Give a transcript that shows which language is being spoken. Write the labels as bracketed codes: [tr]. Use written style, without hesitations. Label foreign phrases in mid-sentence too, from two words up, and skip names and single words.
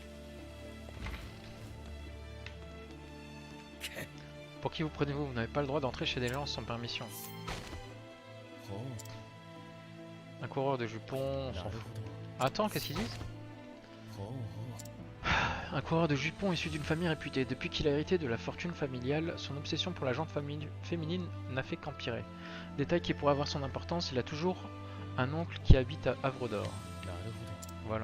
[fr] Pour qui vous prenez-vous? Vous n'avez pas le droit d'entrer chez des gens sans permission. [ja] ほう [fr] Un coureur de jupons, on [ja] な [fr] s'en [ja] る [fr] fout. [ja] ほど [fr] Attends, qu'est-ce qu'ils disent? [ja] ほうほう。 [fr] Un coureur de jupons issu d'une famille réputée. Depuis qu'il a hérité de la fortune familiale, son obsession pour la jante féminine n'a fait qu'empirer. Détail qui pourrait avoir son importance, il a toujours un oncle qui habite à Havre d'Or. [ja] なるほど。 [fr] Voilà.